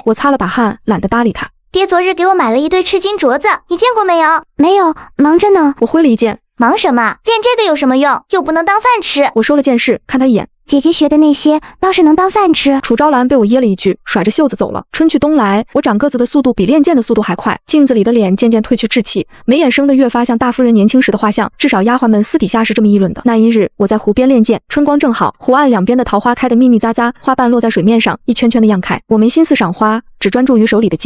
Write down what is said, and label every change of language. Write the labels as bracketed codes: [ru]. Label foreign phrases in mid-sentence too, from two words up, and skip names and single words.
[zh] 我擦了把汗，懶得搭理他。爹昨日給我買了一堆赤金鐲子，你見過沒有？沒有，忙着呢。我揮了一劍，忙什麼？練這個有什麼用？又不能當飯吃。我收了劍勢，看他一眼。姐姐學的那些倒是能當飯吃。楚昭蘭被我噎了一句，甩着袖子走了。春去冬來，我長個子的速度比練劍的速度還快。鏡子裡的臉漸漸褪去稚氣，眉眼生得越發像大夫人年輕時的畫像。至少丫鬟們私底下是這麼議論的。那一日，我在湖邊練劍，春光正好，湖岸兩邊的桃花開得密密匝匝，花瓣落在水面上，一圈圈的漾開。我沒心思賞花，只專注於手裡的劍。